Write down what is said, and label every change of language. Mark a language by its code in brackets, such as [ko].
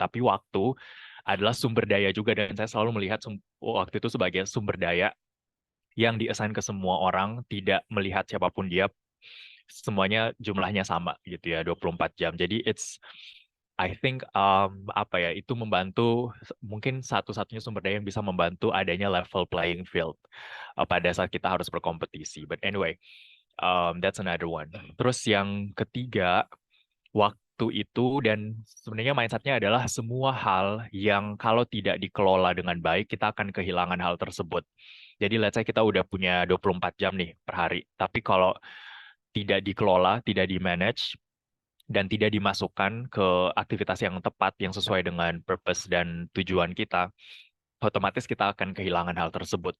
[id] Tapi waktu adalah sumber daya juga, dan saya selalu melihat waktu itu sebagai sumber daya yang di-assign ke semua orang, tidak melihat siapapun dia, semuanya jumlahnya sama gitu ya, 24 jam. Jadi [en] I think [id] apa ya, itu membantu, mungkin satu-satunya sumber daya yang bisa membantu adanya level playing field pada saat kita harus berkompetisi. [en] But anyway, that's another one. [id] Terus yang ketiga, waktu itu, dan sebenarnya mindset-nya adalah semua hal yang kalau tidak dikelola dengan baik, kita akan kehilangan hal tersebut. Jadi [en] let's say [id] kita udah punya 24 jam nih per hari, tapi kalau tidak dikelola, tidak di-manage, dan tidak dimasukkan ke aktivitas yang tepat, yang sesuai dengan purpose dan tujuan kita, otomatis kita akan kehilangan hal tersebut.